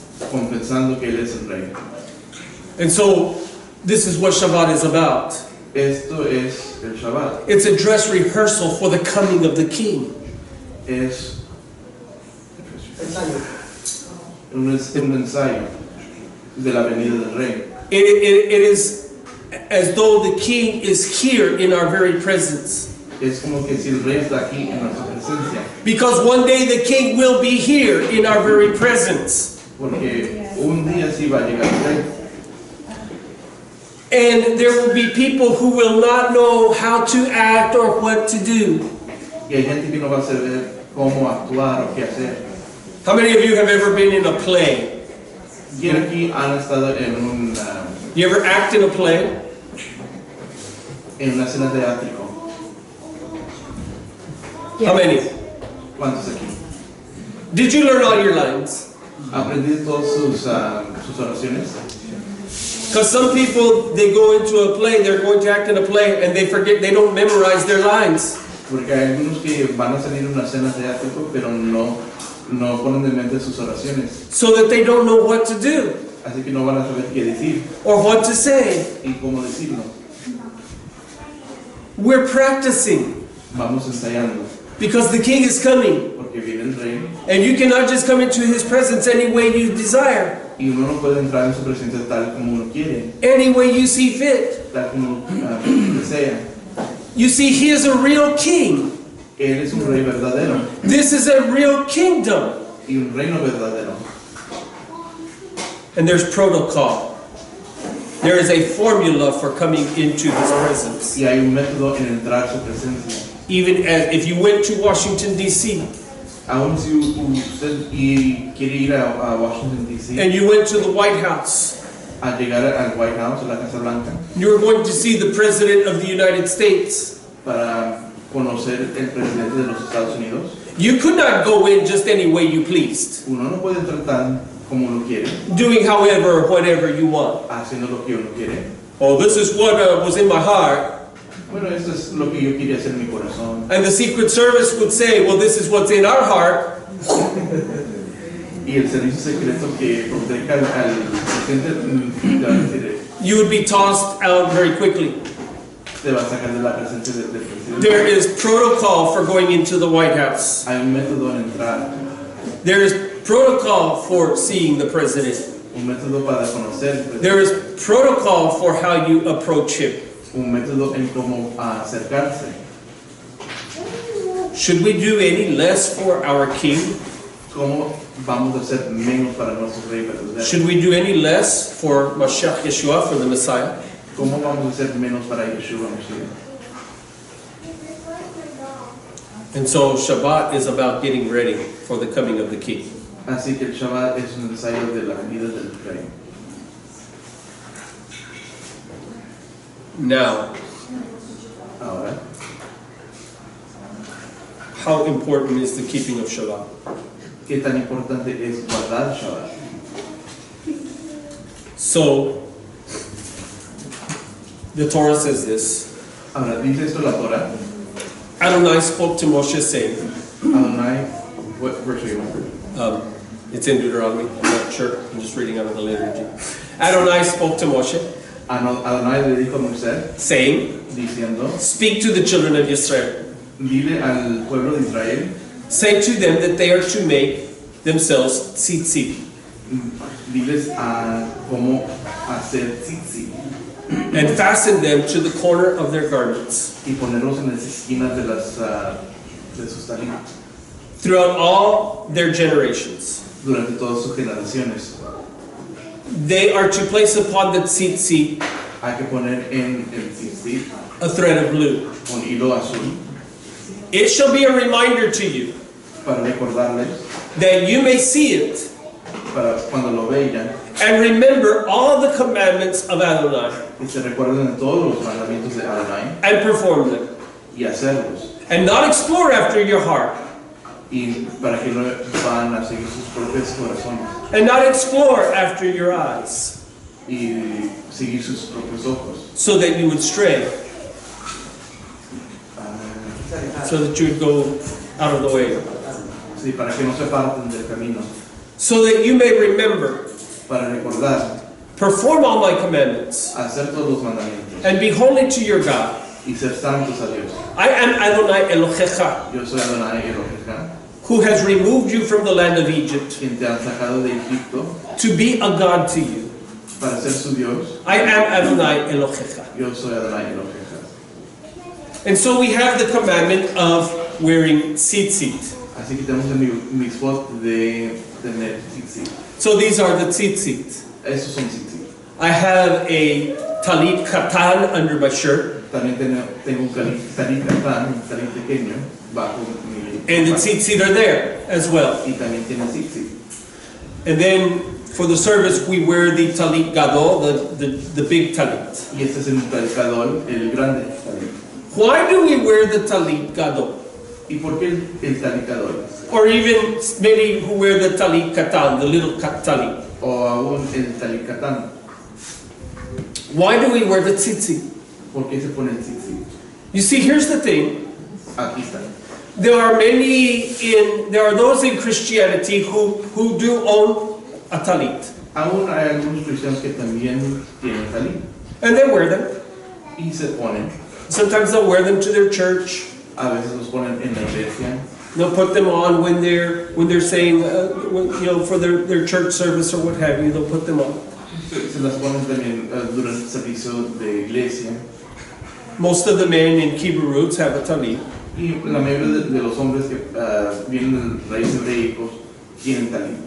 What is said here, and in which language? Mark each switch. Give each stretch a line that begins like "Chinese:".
Spanish: Confesando que Él es el Rey.
English: And so this is what Shabbat is about.
Spanish: Esto es el Shabbat.
English: It's a dress rehearsal for the coming of the king.
Spanish: Es un ensayo de la venida del Rey.
English: It is as though the king is here in our very presence.
Spanish: Es como que si el Rey está aquí en nuestra presencia.
English: Because one day the king will be here in our very presence.
Spanish: Porque un día sí va a llegar el Rey.
English: And there will be people who will not know how to act or what to do.
Spanish: Y hay gente que no va a saber cómo actuar o qué hacer.
English: How many of you have ever been in a play?
Spanish: ¿Quién aquí han estado en
English: You ever act in a play?
Spanish: una escena teátrica?
English: How many?
Spanish: ¿Cuántos aquí?
English: Did you learn all your lines?
Spanish: ¿Aprendí todas sus oraciones?
English: Because some people, they go into a play, they're going to act in a play, and they forget, they don't memorize their lines.
Spanish: Porque hay algunos que van a salir en una escena teátrica, pero no ponen de mente sus oraciones.
English: So that they don't know what to do,
Spanish: Así que no van a saber qué decir
English: or what to say.
Spanish: y cómo decirlo.
English: We're practicing,
Spanish: Vamos ensayando,
English: because the king is coming.
Spanish: porque viene el Rey
English: And you cannot just come into his presence any way you desire,
Spanish: y uno no puede entrar en su presencia tal como uno quiere,
English: any way you see fit.
Spanish: tal como desea.
English: You see, he is a real king.
Spanish: Él es un Rey verdadero
English: This is a real kingdom.
Spanish: y un reino verdadero.
English: And there's protocol. There is a formula for coming into his presence.
Spanish: Y hay un método en entrar a su presencia.
English: Even as if you went to Washington, D.C.,
Spanish: Aún si usted quiere ir a Washington, D.C.,
English: and you went to the White House,
Spanish: a llegar al White House, a la Casa Blanca,
English: you were going to see the President of the United States.
Spanish: para conocer el presidente de los Estados Unidos,
English: You could not go in just any way you pleased,
Spanish: uno no puede entrar tan como uno quiere,
English: doing however or whatever you want.
Spanish: haciendo lo que uno quiere.
English: Oh, this is what was in my heart.
Spanish: Bueno, esto es lo que yo quería hacer en mi corazón.
English: And the Secret Service would say, well, this is what's in our heart.
Spanish: Y el servicio secreto que protege al presidente te va a decir,
English: You would be tossed out very quickly.
Spanish: te va a sacar de la presencia del presidente.
English: There is protocol for going into the White House.
Spanish: Hay un método en entrar,
English: There is protocol for seeing the president.
Spanish: un método para conocer el presidente,
English: There is protocol for how you approach him.
Spanish: un método en cómo acercarse.
English: Should we do any less for our king?
Spanish: ¿Cómo vamos a hacer menos para nuestro Rey verdadero?
English: Should we do any less for Mashiach Yeshua, for the Messiah?
Spanish: ¿Cómo vamos a hacer menos para Yeshua Mashiach?
English: And so Shabbat is about getting ready for the coming of the king.
Spanish: Así que el Shabbat es un ensayo de la venida del Rey.
English: Now,
Spanish: Ahora,
English: how important is the keeping of Shabbat?
Spanish: ¿qué tan importante es guardar Shabbat?
English: So, the Torah says this.
Spanish: Ahora, dice esto la Torah.
English: Adonai spoke to Moshe saying, Adonai, what verse are you on? it's in Deuteronomy, I'm not sure, I'm just reading out of the liturgy. Adonai spoke to Moshe,
Spanish: Adonai le dijo a Moisés,
English: saying,
Spanish: diciendo,
English: speak to the children of Israel.
Spanish: dile al pueblo de Israel,
English: Say to them that they are to make themselves tzitzit,
Spanish: diles a cómo hacer tzitzit
English: and fasten them to the corner of their garments.
Spanish: y ponerlos en las esquinas de sus talitos
English: Throughout all their generations,
Spanish: durante todas sus generaciones.
English: they are to place upon the tzitzit
Spanish: Hay que poner en el tzitzit
English: a thread of blue.
Spanish: un hilo azul
English: It shall be a reminder to you
Spanish: para recordarles,
English: that you may see it
Spanish: para cuando lo vean
English: and remember all the commandments of Adonai
Spanish: y se recuerden de todos los mandamientos de Adonai
English: and perform them,
Spanish: y hacerlos.
English: and not explore after your heart,
Spanish: Y para que no van a seguir sus propios corazones
English: and not explore after your eyes,
Spanish: y seguir sus propios ojos.
English: so that you would stray, so that you would go out of the way,
Spanish: Sí, para que no se parten del camino,
English: so that you may remember,
Spanish: para recordar,
English: perform all my commandments,
Spanish: hacer todos los mandamientos
English: and be holy to your God.
Spanish: y ser santos a Dios.
English: I am Adonai Elohecha,
Spanish: Yo soy Adonai Elohim,
English: who has removed you from the land of Egypt
Spanish: quien te ha sacado de Egipto
English: to be a God to you.
Spanish: para ser su Dios.
English: I am Adonai Elohecha.
Spanish: Yo soy Adonai Elohim.
English: And so we have the commandment of wearing tzitzit.
Spanish: Así que tenemos el mitzvot de tener tzitzit.
English: So these are the tzitzit.
Spanish: Esos son tzitzit.
English: I have a talit katan under my shirt,
Spanish: También tengo un talit katán, un talit pequeño bajo mi
English: and the tzitzit are there as well.
Spanish: y también tiene tzitzit.
English: And then for the service we wear the talit gadol, the big talit.
Spanish: Y este es el talit gadol, el grande talit.
English: Why do we wear the talit gadol?
Spanish: ¿Y por qué el talit gadol?
English: Or even many who wear the talit katan, the little talit.
Spanish: O aún el talit katán.
English: Why do we wear the tzitzit?
Spanish: ¿Por qué se pone el tzitzit?
English: You see, here's the thing.
Spanish: Aquí está.
English: There are those in Christianity who do own a talit,
Spanish: Aún hay algunos cristianos que también tienen talit
English: and they wear them.
Spanish: y se ponen.
English: Sometimes they'll wear them to their church.
Spanish: A veces los ponen en la iglesia.
English: They'll put them on when they're saying, for their church service or what have you. They'll put them on.
Spanish: Se las ponen también durante el servicio de iglesia.
English: Most of the men in Kibbutz have a talit.
Spanish: Y la mayoría de los hombres que vienen de raíces hebreicos tienen talit.